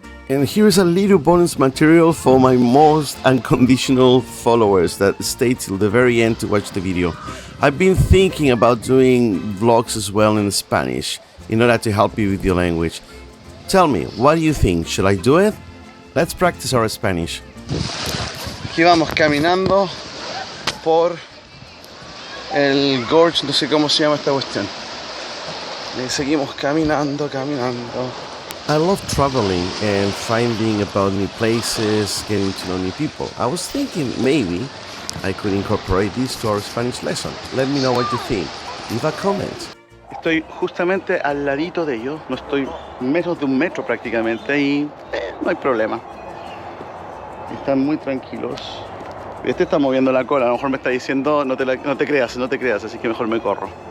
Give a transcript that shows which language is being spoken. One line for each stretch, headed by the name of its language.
English: And here's a little bonus material for my most unconditional followers that stay till the very end to watch the video. I've been thinking about doing vlogs as well in Spanish in order to help you with your language. Tell me, what do you think? Should I do it? Let's practice our Spanish.
Spanish: Aquí vamos caminando por el gorge, no sé cómo se llama esta cuestión. Y seguimos caminando.
English: I love traveling and finding about new places, getting to know new people. I was thinking maybe I could incorporate this to our Spanish lesson. Let me know what you think. Leave a comment.
Spanish: Estoy justamente al ladito de ellos, no estoy menos de un metro prácticamente y no hay problema. Están muy tranquilos. Este está moviendo la cola, a lo mejor me está diciendo no te creas, así que mejor me corro.